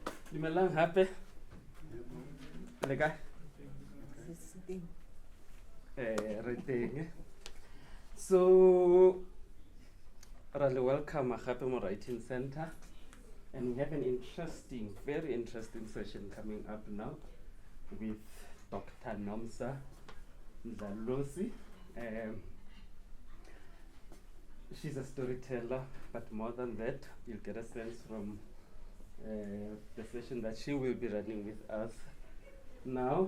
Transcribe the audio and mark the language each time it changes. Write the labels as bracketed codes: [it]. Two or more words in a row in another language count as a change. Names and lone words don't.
[tn] Dumelang hape. Le kae? Re teng. [en] So, really welcome [tn] hape mo [en] Writing Center. And we have an interesting, very interesting session coming up now with Dr. Nomsa Mdlalose. She's a storyteller, but more than that, you'll get a sense from the session that she will be running with us now.